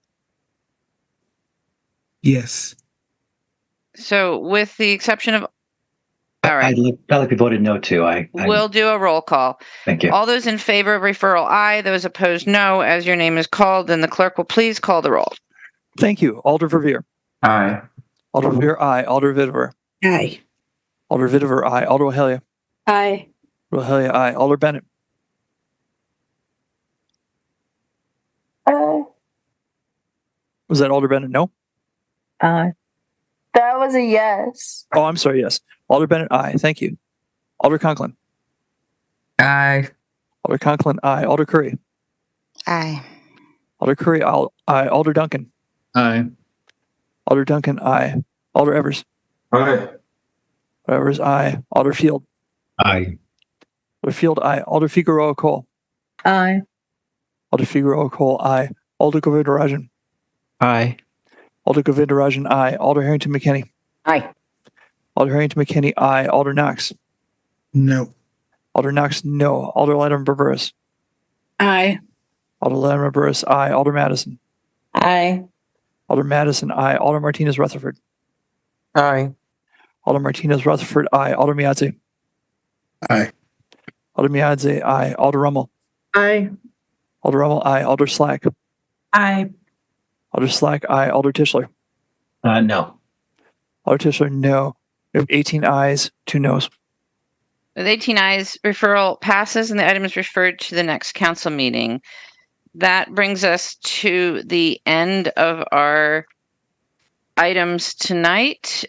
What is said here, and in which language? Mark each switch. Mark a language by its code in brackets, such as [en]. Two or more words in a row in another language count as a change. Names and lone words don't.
[en] Yes. So with the exception of, all right. I'd like to voted no too. We'll do a roll call. Thank you. All those in favor of referral, aye. Those opposed, no. As your name is called, then the clerk will please call the roll. Thank you. Alder Verveer. Aye. Alder Verveer, aye. Alder Vitiver. Aye. Alder Vitiver, aye. Alder Rohelia. Aye. Rohelia, aye. Alder Bennett. Was that Alder Bennett? No? Aye. That was a yes. Oh, I'm sorry. Yes. Alder Bennett, aye. Thank you. Alder Conklin. Aye. Alder Conklin, aye. Alder Curry. Aye. Alder Curry, aye. Alder Duncan. Aye. Alder Duncan, aye. Alder Evers. Aye. Evers, aye. Alder Field. Aye. Alder Field, aye. Alder Figueroa Cole. Aye. Alder Figueroa Cole, aye. Alder Govindarajan. Aye. Alder Govindarajan, aye. Alder Harrington McKinney. Aye. Alder Harrington McKinney, aye. Alder Knox. No. Alder Knox, no. Alder Latimer Burris. Aye. Alder Latimer Burris, aye. Alder Madison. Aye. Alder Madison, aye. Alder Martinez Rutherford. Aye. Alder Martinez Rutherford, aye. Alder Miadze. Aye. Alder Miadze, aye. Alder Rummel. Aye. Alder Rummel, aye. Alder Slack. Aye. Alder Slack, aye. Alder Tischler. No. Alder Tischler, no. We have 18 ayes, 2 noes. With 18 ayes, referral passes and the item is referred to the next council meeting. That brings us to the end of our items tonight.